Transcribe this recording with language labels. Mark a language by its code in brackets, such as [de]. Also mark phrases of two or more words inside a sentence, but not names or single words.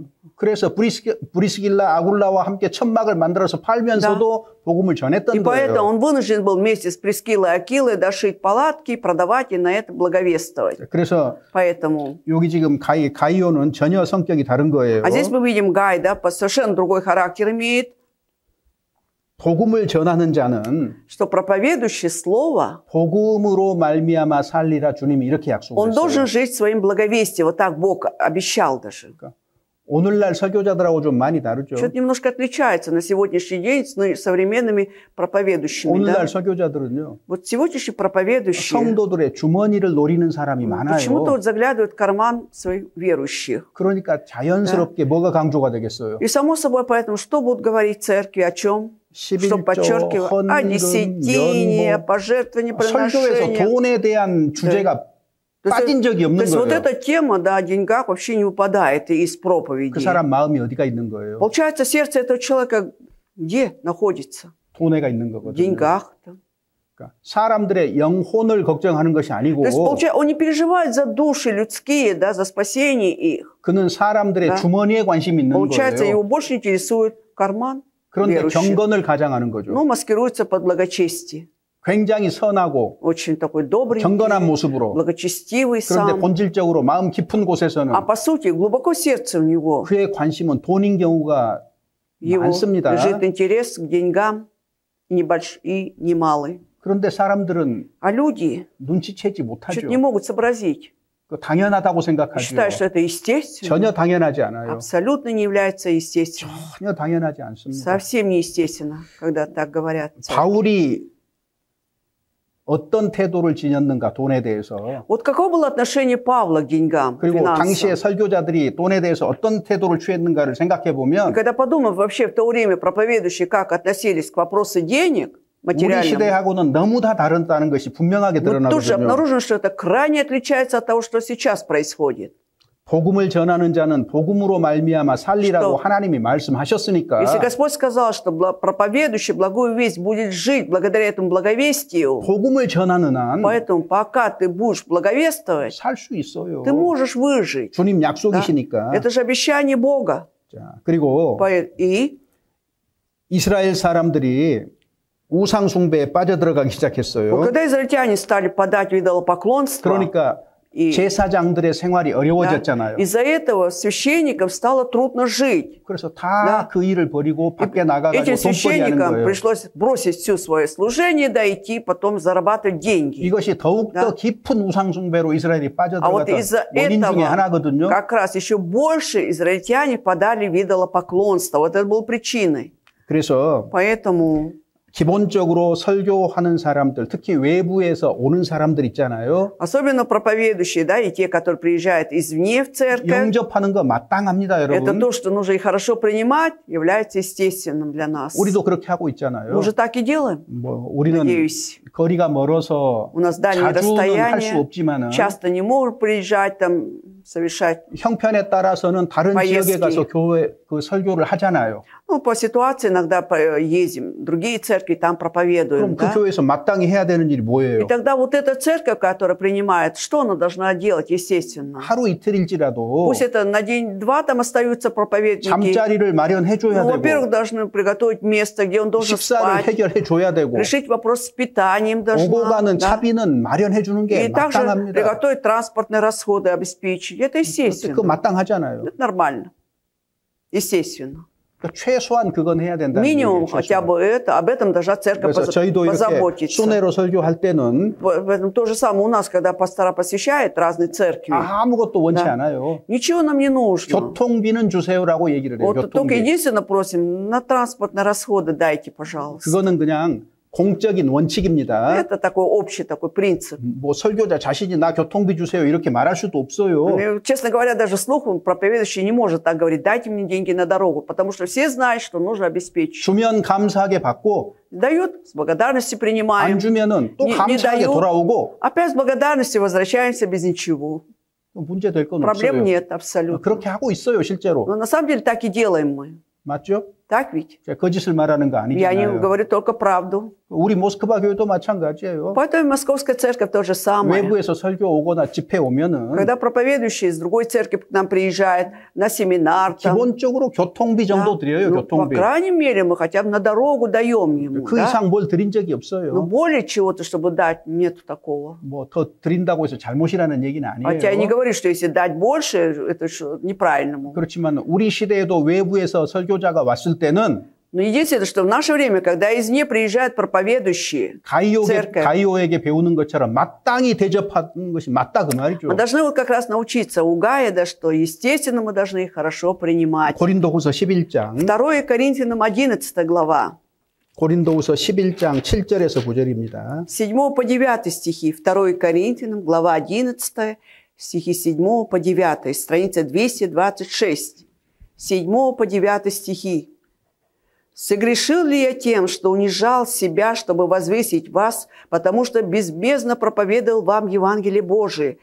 [ko] 그래서 브리스길라 아굴라와 함께 천막을 만들어서 팔면서도 복음을 전했던 [ru] И поэтому [ko] 거예요. [ru] он вынужден был вместе с Прискилой и Акилой дошить палатки, продавать и на это благовествовать. [ko] 그래서 [ru] Поэтому. [ko] 여기 지금 가이오는 전혀 성격이 다른 거예요. [ru] А здесь мы видим Гай, да, совершенно другой характер имеет. [ko] 복음을 전하는 자는 [ru] что проповедующий слово, [ko] 복음으로 말미암아 살리라 주님이 이렇게 [ru] он [ko] 약속했어요. [ru] должен жить своим благовестием. Вот так Бог обещал даже. [ko] 오늘날 설교자들하고 좀 많이 다르죠. [ru] Что-то немножко отличается на сегодняшний день с современными проповедующими. [ko] 오늘날 [ru] Да? [ko] 설교자들은요. [ru] Вот сегодняшние проповедующие [ko] 성도들의 주머니를 노리는 사람이 [ru] почему-то [ko] 많아요. [ru] вот заглядывают в карман своих верующих. [ko] 그러니까 자연스럽게 뭐가 강조가 되겠어요? [ru] И само собой, поэтому что будут говорить церкви, о чем? Что [ko] 11조, [ru] подчеркиваю? О [ko] 헌금, [ru] десятине, о [ko] 연목. [ru] пожертвовании, [ko] 설교에서 [ru] приношениях. [ko] 돈에 대한 주제가 빠진 적이 [ru] То [ko] 없는 [ru] есть вот [ko] 거예요. [ru] эта тема, да, о деньгах вообще не выпадает из [ko] 그 [ru] проповеди. [ko] 사람 마음이 어디가 있는 거예요? [ru] Получается, сердце этого человека где находится? [ko] 돈에가 있는 [ru] В [ko] 거거든요. [ru] деньгах. Да. [ko] 그러니까 사람들의 영혼을 걱정하는 것이 아니고 [ru] То есть, получается, он не переживает за души людские, да, за спасение их. [ko] 그는 사람들의 [ru] Да. [ko] 주머니에 관심이 있는 [ru] Получается, [ko] 거예요. [ru] его больше интересует карман [ko] 그런데 [ru] верующих. [ko] 경건을 가장하는 거죠. [ru] Ну, маскируется под благочестие. [ko] 굉장히 선하고 [ru] Очень такой добрый, [ko] 경건한 모습으로 [ru] благочестивый [ko] 그런데 [ru] сам. [ko] 본질적으로 마음 깊은 곳에서는 [ru] А по сути, глубоко сердце у него, [ko] 그의 관심은 돈인 경우가 [ru] его [ko] 많습니다. [ru] лежит интерес к деньгам и немалый. [ko] 그런데 사람들은 [ru] А люди [ko] 눈치채지 못하죠. [ru] что-то не могут сообразить. [ko] 그 당연하다고 생각하죠. [ru] Считают, что это естественно. [ko] 전혀 당연하지 않아요. [ru] Абсолютно не является естественным. [ko] 전혀 당연하지 않습니다. [ru] Совсем не естественно, когда так говорят. [ko] 바울이 어떤 태도를 지녔는가 돈에 대해서 [ru] Вот каково было отношение Павла к деньгам, к [ko] 그리고 당시의 [ru] финансам? [ko] 설교자들이 돈에 대해서 어떤 태도를 취했는가를 생각해 [ru] И [ko] 보면 [ru] когда подумав вообще в то время проповедующие, как относились к вопросу денег, [ko] 우리 [ru] материальным, [ko] 시대하고는 너무 다 다르다는 것이 분명하게 [ru] мы тут же [ko] 드러나거든요. [ru] обнаружим, что это крайне отличается от того, что сейчас происходит. [ko] 복음을 전하는 자는 복음으로 말미암아 살리라고 [ru] Что? [ko] 하나님이 말씀하셨으니까 [ru] Если Господь сказал, что проповедующий благую весть будет жить благодаря этому благовестию, [ko] 복음을 전하는 한 [ru] поэтому пока ты будешь благовествовать, [ko] 살 수 있어요. [ru] ты можешь выжить. [ko] 주님 [ru] Да? [ko] 약속이시니까. [ru] Это же обещание Бога. [ko] 자, 그리고 [ru] И [ko] 이스라엘 사람들이 우상 숭배에 빠져들어가기 시작했어요. [ru] вот когда израильтяне стали подать в идолопоклонство, [ko] 그러니까 [ru] и [ko] 제사장들의 생활이 [ru] да, [ko] 어려워졌잖아요. [ru] из-за этого священникам стало трудно жить. [ko] 그래서 다 그 일을 버리고 밖에 나가가지고 [ru] Этим [ko] 돈벌이 하는 [ru] священникам [ko] 거예요. [ru] пришлось бросить все свое служение, да идти потом зарабатывать деньги. [ko] 이것이 더욱더 [ru] Да. [ko] 깊은 우상 숭배로 이스라엘이 [ru] А вот [ko] 빠져들어갔던 [ru] из-за [ko] 원인 중에 [ru] этого [ko] 하나거든요. [ru] как раз еще больше израильтяне подали в идолопоклонство. Вот это было причиной. [ko] 그래서 [ru] Поэтому [ko] 기본적으로 설교하는 사람들, 특히 외부에서 오는 사람들 있잖아요. [ru] особенно проповедующие, да, и те, которые приезжают извне в церковь, [ko] 영접하는 거 마땅합니다, [ru] это [ko] 여러분. [ru] то, что нужно и хорошо принимать, является естественным для нас. [ko] 우리도 그렇게 하고 [ru] Мы [ko] 있잖아요. [ru] уже так и делаем, [ko] 뭐 우리는 [ru] надеюсь. [ko] 거리가 멀어서 [ru] У нас дальние [ko] 자주는 할 수 [ru] расстояния, [ko] 없지만은 [ru] часто не можем приезжать, там, совершать. [ko] 형편에 따라서는 다른 [ru] поездки. [ko] 지역에 가서 교회 그 설교를 하잖아요. [ru] Ну, по ситуации иногда ездим в другие церкви, там [ko] 그럼 [ru] проповедуем. [ko] 그 [ru] Да? [ko] 교회에서 마땅히 해야 되는 일이 [ru] И [ko] 뭐예요? [ru] тогда вот эта церковь, которая принимает, что она должна делать, естественно? [ko] 하루 이틀일지라도 [ru] Пусть это на день-два там остаются проповедники. [ko] 잠자리를 마련해 줘야 [ru] Ну, во-первых, [ko] 되고 [ru] должны приготовить место, где он должен [ko] 식사를 [ru] спать. [ko] 해결해 줘야 되고 [ru] Решить вопрос с питанием [ko] 오고 [ru] должна. [ko] 가는 [ru] Да? [ko] 차비는 마련해 주는 게 [ru] И также [ko] 마땅합니다. [ru] приготовить транспортные расходы, обеспечить. Это [ko] 그거 [ru] естественно. [ko] 마땅하잖아요. [ru] Это нормально. Естественно. [ko] 그러니까 최소한 그건 해야 된다는 [ru] Минимум [ko] 얘기예요. [ru] хотя [ko] 최소한. [ru] бы это, об этом должна церковь [ko] 그래서 저희도 이렇게 [ru] позаботиться. [ko] 순회로 설교할 때는 [ru] Поэтому то же самое у нас, когда пастора посещают разные церкви. [ko] 아무것도 원치 [ru] Да. [ko] 않아요. [ru] Ничего нам не нужно. [ko] 교통비는 주세요라고 얘기를 해요. [ru] Вот только [ko] 교통비. [ru] единственное просим, на транспортные расходы дайте, пожалуйста. [ko] 그거는 그냥 공적인 원칙입니다. [ru] Это такой общий такой принцип. [ko] 뭐 설교자 자신이 나 교통비 주세요 이렇게 말할 수도 없어요. [ru] И, честно говоря, даже слух проповедующий не может так говорить, дайте мне деньги на дорогу, потому что все знают, что нужно обеспечить. [ko] 주면 감사하게 받고 [ru] Дают, с благодарностью [ko] 안 [ru] принимаем. [ko] 주면은 또 [ru] Не [ko] 감사하게 [ru] дают, [ko] 돌아오고 [ru] опять с благодарностью возвращаемся без ничего. [ko] 문제 될 건 [ru] Проблем [ko] 없어요. [ru] нет абсолютно. [ko] 그렇게 하고 있어요 실제로. [ru] Но на самом деле так и делаем мы. [ko] 맞죠? [ru] Так ведь? [ko] 제가 거짓을 말하는 거 [ru] Я не [ko] 아니잖아요. [ru] говорю только правду. [ko] 우리 모스크바 교회도 마찬가지예요. [ru] Поэтому и Московская церковь то же самое. [ko] 외부에서 설교 오거나 집회 오면은 [ru] Когда проповедующий из другой церкви к нам приезжает на семинар, там, [ko] 기본적으로 교통비 정도 [ru] да, [ko] 드려요. [ru] ну, по [ko] 교통비. [ru] крайней мере, мы хотя бы на дорогу даем ему. [ko] 그 [ru] Да? [ko] 이상 뭘 드린 적이 [ru] Но [ko] 없어요. [ru] более чего-то, чтобы дать, нету такого. [ko] 뭐 더 드린다고 해서 잘못이라는 얘기는 [ru] Хотя я не [ko] 아니에요. [ru] говорю, что если дать больше, это неправильному. [ko] 그렇지만 우리 시대에도 외부에서 설교자가 왔을 때는 [ru] Но единственное, что в наше время, когда извне приезжают проповедующие, церковь, [ko] 가이오에게 배우는 것처럼 마땅히 대접하는 것이 맞다 그 말이죠. [ru] мы должны вот как раз научиться у Гая, да, что, естественно, мы должны их хорошо принимать. [ko] 고린도후서 11장. [ru] 2 Коринфянам 11 глава. [ko] 고린도후서 11장 7절에서 9절입니다. [ru] 7 по 9 стихи. 2 Коринфянам, глава 11, стихи 7 по 9, страница 226. 7 по 9 стихи. «Согрешил ли я тем, что унижал себя, чтобы возвысить вас, потому что безбездно проповедовал вам Евангелие Божие?